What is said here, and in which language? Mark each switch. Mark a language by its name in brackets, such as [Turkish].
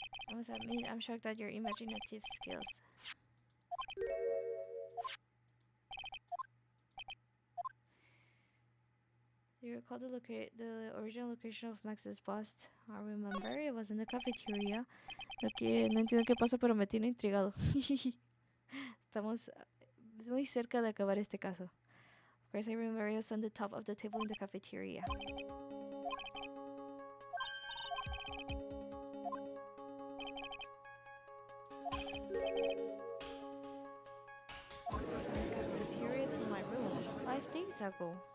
[English] I must admit, I'm shocked at your imaginative skills. you recall the original location of Max's bust? I remember it was in the cafeteria. [Spanish] Lo que no entiendo qué pasa, pero me tiene intrigado. Estamos muy cerca de acabar este caso. [English] Of course, I remember it was on the top of the table in the cafeteria. Cafeteria to my room 5 days ago.